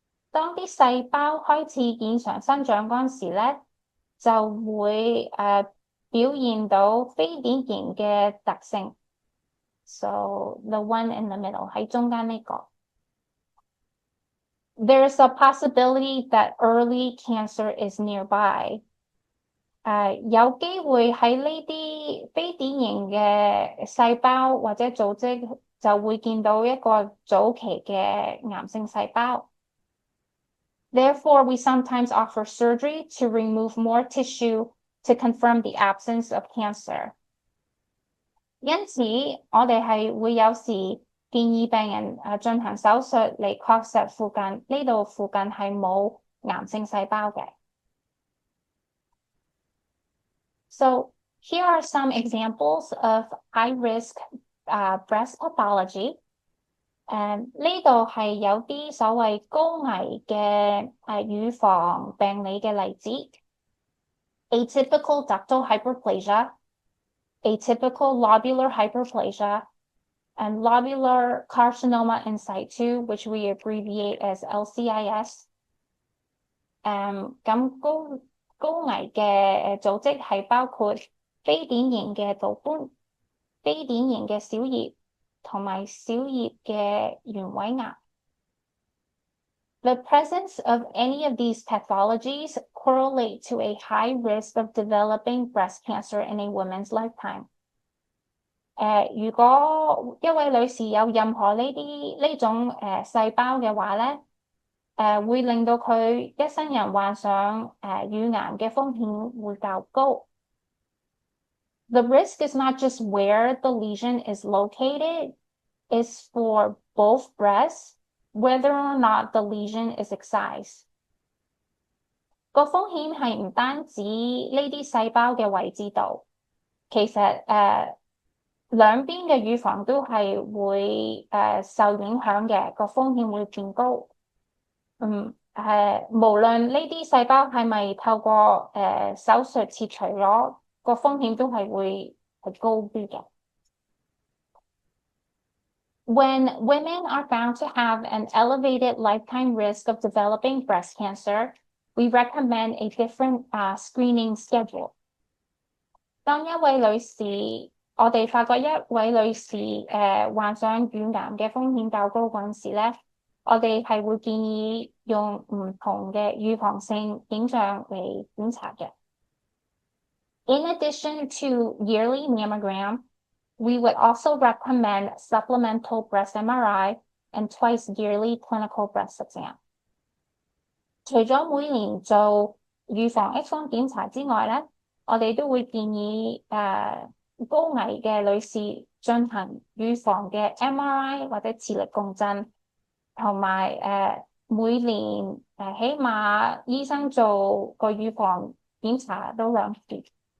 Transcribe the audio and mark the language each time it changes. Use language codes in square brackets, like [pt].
[yue] 當啲細胞開始異常生長嗰陣時咧，就會表現到非典型嘅特性。 [en] So the one in the middle [yue] 喺中間呢個。 [en] There's a possibility that early cancer is nearby。 [yue] 有機會喺呢啲非典型嘅細胞或者組織就會見到一個早期嘅癌性細胞。 [en] Therefore, we sometimes offer surgery to remove more tissue to confirm the absence of cancer。 [yue] 因此，我哋係會有時建議病人進行手術嚟確實呢度附近係冇癌性細胞嘅。 [en] So here are some examples of high-risk breast pathology。 [yue] 呢度係有啲所謂高危嘅乳房病理嘅例子。 [en] Atypical ductal hyperplasia, atypical lobular hyperplasia, and lobular carcinoma in situ, which we abbreviate as LCIS。 [yue] 咁高危嘅組織係包括非典型嘅導管、非典型嘅小葉同埋小葉嘅原位癌。 [en] The presence of any of these pathologies correlate to a high risk of developing breast cancer in a woman's lifetime。 [yue] 如果一位女士有任何呢種細胞嘅話咧，會令到佢一生人患上乳癌嘅風險會較高。 [en] The risk is not just where the lesion is located, it's for both breasts, whether or not the lesion is excised. [yue] 個風險係唔單止呢啲細胞嘅位置度，其實兩邊嘅乳房都係會受影響嘅，個風險會變高。無論呢啲細胞係咪透過手術切除咗，個風險都係會係高啲嘅。 [en] When women are found to have an elevated lifetime risk of developing breast cancer, we recommend a different screening schedule. [yue] 當一位女士，我哋發覺一位女士患上乳癌嘅風險較高嗰陣時咧，我哋係會建議用唔同嘅預防性影像嚟檢查嘅。 [en] In addition to yearly mammogram, we would also recommend supplemental breast MRI and twice yearly clinical breast exam. [yue] 除咗每年做預防 X 光檢查之外咧，我哋都會建議高危嘅女士進行預防嘅 MRI 或者磁力共振，同埋每年起碼醫生做個預防檢查都2次。